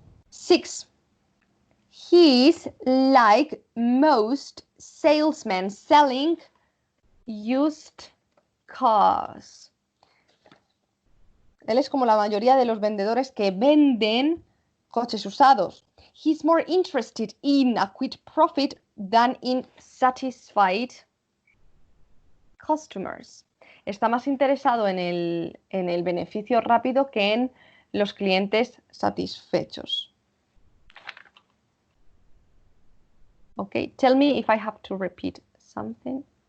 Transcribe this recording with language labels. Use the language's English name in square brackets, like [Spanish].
[English] 6. He's like most salesmen selling used cars. [Spanish] Él es como la mayoría de los vendedores que venden coches usados. [English] He's more interested in a quick profit than in satisfied customers. [Spanish] Está más interesado en el beneficio rápido que en los clientes satisfechos. [English] Okay, tell me if I have to repeat something.